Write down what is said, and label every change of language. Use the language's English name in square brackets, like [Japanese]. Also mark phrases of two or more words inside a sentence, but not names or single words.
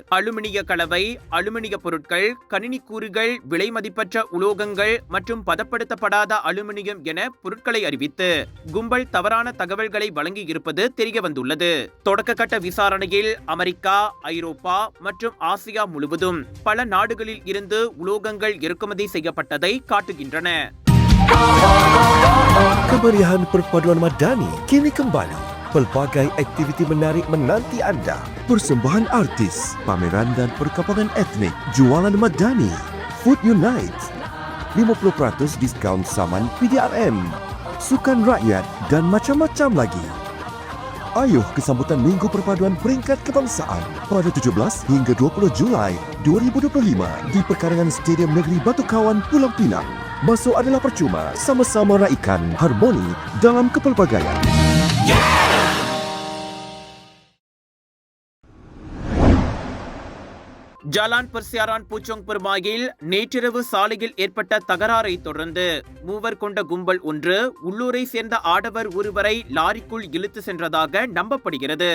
[Tamil] அலுமினிய கலவை, அலுமினிய பொருட்கள், கணினி கூறுகள், விலை மதிப்பற்ற உலோகங்கள் மற்றும் பதப்படுத்தப்படாத அலுமினியம் என பொருட்களை அறிவித்து கும்பல் தவறான தகவல்களை வழங்கி இருப்பது தெரியவந்துள்ளது. தொடக்கக்கட்ட விசாரணையில் அமெரிக்கா, ஐரோப்பா மற்றும் ஆசியா முழுவதும் பல நாடுகளில் இருந்து உலோகங்கள் இறக்குமதி செய்யப்பட்டதை காட்டுகின்றன. [Malay] Kemeriahan perpaduan Madani kini kembali. Pelbagai aktiviti menarik menanti anda. Persembahan artis, pameran dan perkampungan etnik, jualan Madani, Food Unite, 50% diskaun saman PDRM, sukan rakyat dan macam-macam lagi. Ayuh ke sambutan Minggu Perpaduan Peringkat Kebangsaan pada 17 hingga 20 Julai 2025 di perkarangan Stadium Negeri Batu Kawan, Pulau Pinang. Masuk adalah percuma, sama-sama raikan harmoni dalam kepelbagaian. [Tamil] ஜாலான் பர்சியாரான் பூச்சோங் பெருமாயில் நேற்றிரவு சாலையில் ஏற்பட்ட தகராறை தொடர்ந்து மூவர் கொண்ட கும்பல் ஒன்று உள்ளூரை சேர்ந்த ஆடவர் ஒருவரை லாரிக்குள் இழுத்து சென்றதாக நம்பப்படுகிறது.